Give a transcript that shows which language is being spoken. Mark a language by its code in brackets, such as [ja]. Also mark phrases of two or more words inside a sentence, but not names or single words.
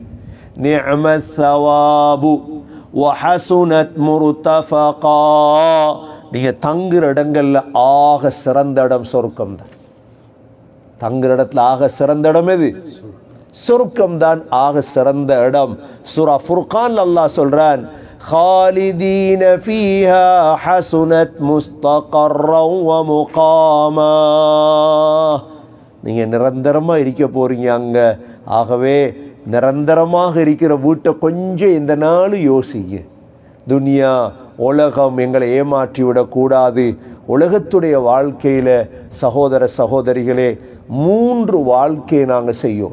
[ar] نعم الثواب وحسنت مرتفقا, [ta] நீங்கள் தங்குற இடங்களில் ஆக சிறந்த இடம் சொர்க்கம்தான். தங்குற இடத்துல ஆக சிறந்த இடம் எது? சொர்க்கம்தான் ஆக சிறந்த இடம். சூரா ஃபுர்கான் அல்லாஹ் சொல்றான், [ar] خالدين فيها حسنت مستقرا ومقاما, [ta] நீங்கள் நிரந்தரமாக இருக்க போகிறீங்க அங்கே. ஆகவே நிரந்தரமாக இருக்கிற வீட்டை கொஞ்சம் இந்த நாள் யோசிங்க. துனியா உலகம் எங்களை ஏமாற்றி விடக்கூடாது. உலகத்துடைய வாழ்க்கையில் சகோதர சகோதரிகளே 3 வாழ்க்கையை நாங்கள் செய்யோம்.